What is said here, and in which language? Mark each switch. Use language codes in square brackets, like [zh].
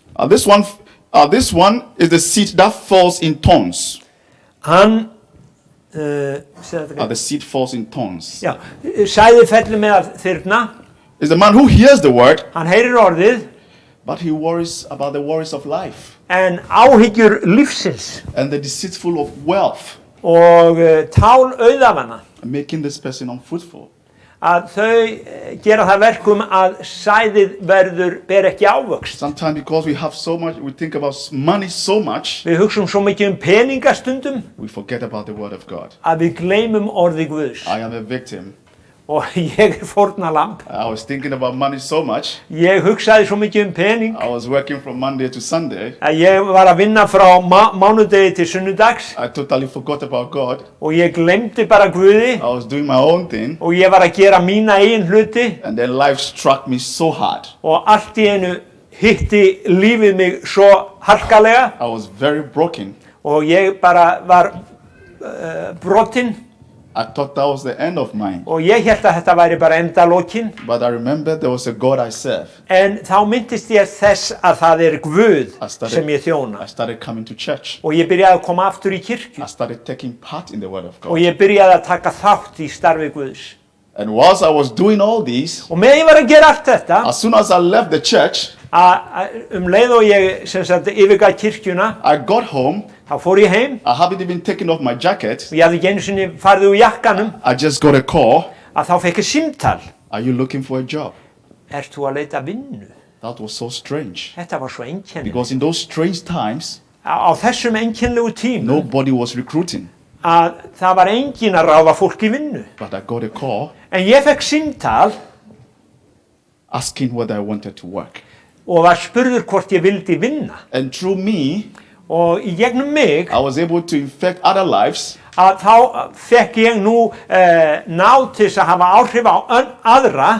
[en] This one is the seed that falls in thorns. [is] Hann [en] the seed falls in thorns. [is] Já, sæði fellur meðal þyrna. [en] Is the man who hears the word. [is] Hann heyrir orðið. [en] But he worries about the worries of life. [is] En áhyggjur lífsins. [en] And the deceitful of wealth. [is] Og tál auðafanna. [en] Making this person unfruitful. [is] Að þau gera það verkum að sæðið ber ekki ávöxt. [en] Sometimes because we have so much, we think about money so much. [is] Við hugsum svo mikið peninga stundum. [en] We forget about the word of God. [is] Að við gleymum orði Guðs. [en] I am a victim. [is] Og ég fórnarlamb. [en] I was thinking about money so much. [is] Ég hugsaði svo mikið pening. [en] I was working from Monday to Sunday. [is] Að ég var að vinna frá mánudegi til sunnudags. [en] I totally forgot about God. [is] Og ég glemdi bara Guði. [en] I was doing my own thing. [is] Og ég var að gera mína eigin hluti. [en] And then life struck me so hard. [is] Og allt í einu hitti lífið mig svo harkalega. [en] I was very broken. [is] Og ég bara var brotinn. [en] I thought that was the end of mine. [is] Og ég hélt að þetta væri bara endalokin. [en] But I remember there was a God I serve. [is] En þá myndist ég þess að það Guð sem ég þjóna. [en] I started coming to church. [is] Og ég byrjaði að koma aftur í kirkju. [en] I started taking part in the word of God. [is] Og ég byrjaði að taka þátt í starfi Guðs. [en] And whilst I was doing all these, [is] og meðan ég var að gera allt þetta, [en] as soon as I left the church, [is] leið og ég yfirgaf kirkjuna, [en] I got home. [is] Þá fór ég heim. [en] I haven't even taken off my jacket. [is] Og ég hafði ekki einu sinni farið úr jakkanum. [en] I just got a call. [is] Að þá fekk ég símtal. [en] Are you looking for a job? [is] Ert þú að leita vinnu? [en] That was so strange. [is] Þetta var svo einkennilegt. [en] Because in those strange times, [is] á þessum einkennilegu tímum, [en] nobody was recruiting. [is] Að það var enginn að ráða fólk í vinnu. [en] But I got a call. [is] En ég fekk símtal. [en] Asking whether I wanted to work. [is] Og var spurður hvort ég vildi vinna. [en] And through me, [is] og í gegnum mig, [en] I was able to infect other lives. [is] Að þá fekk ég nú ná til að hafa áhrif á aðra.